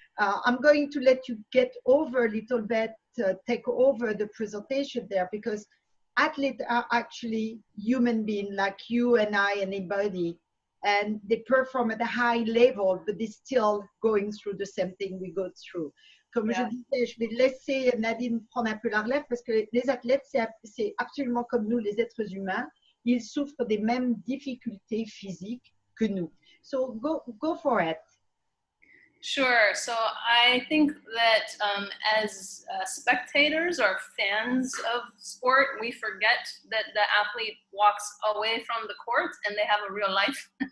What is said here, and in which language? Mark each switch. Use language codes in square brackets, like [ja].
[en] I'm going to let you get over a little bit, take over the presentation there, because athletes are actually human beings like you and I, anybody, and they perform at a high level, but they're still going through the same thing we go through. [fr] Comme je disais, je vais laisser Nadine prendre un peu la relève parce que les athlètes, c'est absolument comme nous, les êtres humains. Ils souffrent des mêmes difficultés physiques que nous. [en] So go for it. Sure. So I think that as spectators or fans of sport, we forget that the athlete walks away from the court and they have a real life.